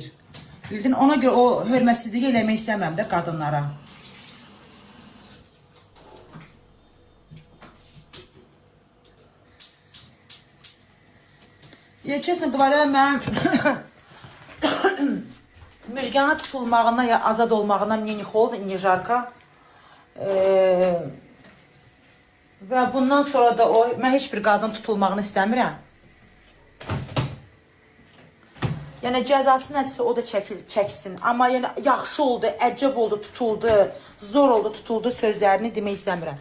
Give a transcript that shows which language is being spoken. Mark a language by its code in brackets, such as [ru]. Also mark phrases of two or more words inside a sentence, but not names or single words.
[az] Bildin, ona görə o hörmətsizlik eləmək istəməm də qadınlara. Çəsən, qıvarə, mən müjgana tutulmağına ya azad olmağına [ru] мне не холодно, не жарко. [az] Və bundan sonra da mən heç bir qadın tutulmağını istəmirəm. Yəni cəzası nədirsə o da çəksin. Amma yəni yaxşı oldu, əcəb oldu, tutuldu, zor oldu, tutuldu sözlərini demək istəmirəm.